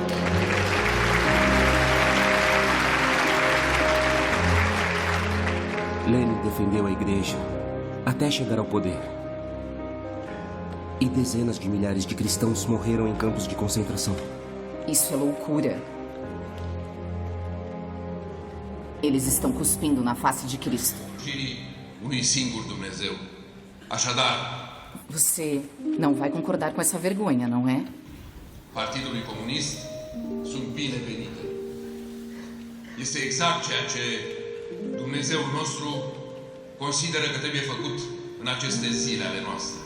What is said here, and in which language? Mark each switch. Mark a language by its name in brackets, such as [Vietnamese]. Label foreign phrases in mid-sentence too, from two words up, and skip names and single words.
[Portuguese] Lenin defendeu a igreja até chegar ao poder. E dezenas de milhares de cristãos morreram em campos de concentração. Isso é loucura. Eles estão cuspindo na face de Cristo. [Romanian] Unui singur Dumnezeu. Așadar, [Portuguese] você não vai concordar com essa vergonha, não é? [Romanian] Partidului Comunist sunt binevenite. Este exact ceea ce Dumnezeul nostru consideră că trebuie făcut în aceste zile ale noastre. [Portuguese] 1 milhão 200 mil